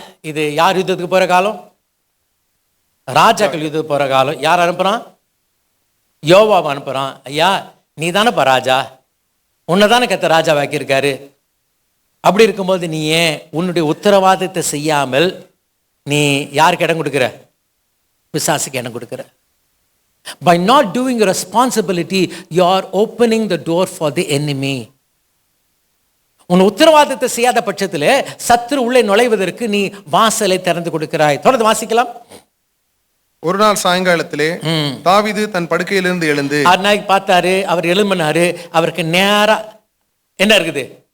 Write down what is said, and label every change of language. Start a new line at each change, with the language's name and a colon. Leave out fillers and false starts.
Tamil: இது யார் யுத்தத்துக்கு போற காலம்? ராஜாக்கள் யுத்தத்துக்கு போற காலம். யார் அனுப்புறான்? யோவாவை அனுப்புறான். ஐயா நீ தானேப்பா ராஜா, உன்னை தானே கத்த ராஜா வாக்கியிருக்காரு. அப்படி இருக்கும்போது நீ ஏன் உன்னுடைய உத்தரவாதத்தை செய்யாமல் நீ யாருக்கு இடம் கொடுக்குற? பிசாசுக்கு இடம் கொடுக்குற.
English: By not doing your responsibility, you are opening the door for the enemy.
Tamil: உன் உத்தரவாதத்தை செய்யாத பட்சத்தில் சத்துரு உள்ளே நுழைவதற்கு நீ வாசலை திறந்து கொடுக்கிறாய். தொடர்ந்து வாசிக்கலாம். ஒரு நாள் சாயங்காலத்திலே தாவீது தன் படுக்கையிலிருந்து எழுந்து பார்த்தாரு. அவர் எழும்பினாரு. அவருக்கு நேரா என்ன இருக்குது?